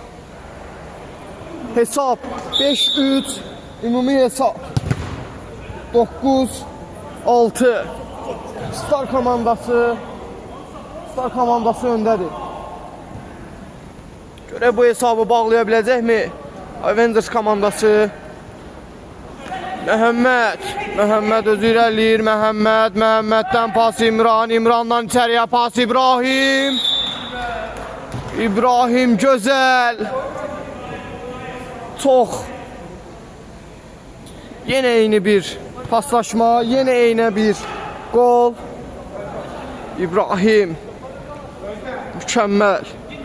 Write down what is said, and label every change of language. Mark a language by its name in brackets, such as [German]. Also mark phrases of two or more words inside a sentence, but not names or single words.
[Azerbaijani] Hesab 5-3, ümumi hesab 9-6. Star komandası öndədir. Görək bu hesabı bağlaya biləcəkmi? Avengers komandası. Məhəmməd özü irəliləyir. Məhəmməddən pas İmrandan içəriyə pas İbrahim gözəl. Çox. Yenə eyni bir paslaşma, yenə eyni bir gol. İbrahim mükəmməl.